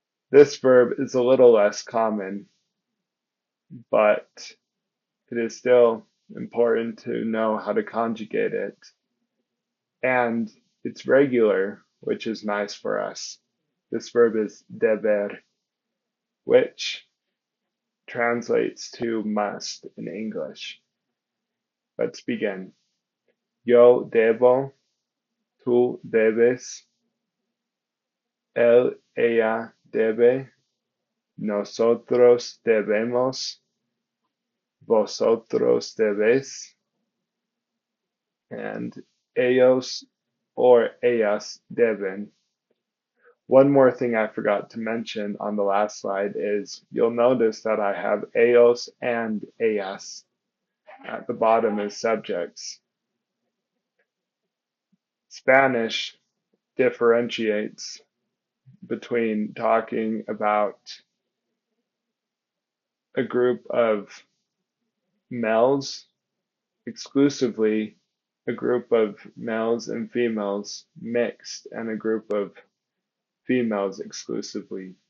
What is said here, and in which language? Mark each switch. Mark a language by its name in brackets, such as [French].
[English] This verb is a little less common, but it is still important to know how to conjugate it. And it's regular, which is nice for us. This verb is deber, which translates to must in English. Let's begin. [Spanish] Yo debo, tú debes, él, ella debe, nosotros debemos, vosotros debéis, and ellos or ellas deben. [English] One more thing I forgot to mention on the last slide is you'll notice that I have ellos and ellas at the bottom as subjects. Spanish differentiates between talking about a group of males exclusively, a group of males and females mixed, and a group of females exclusively.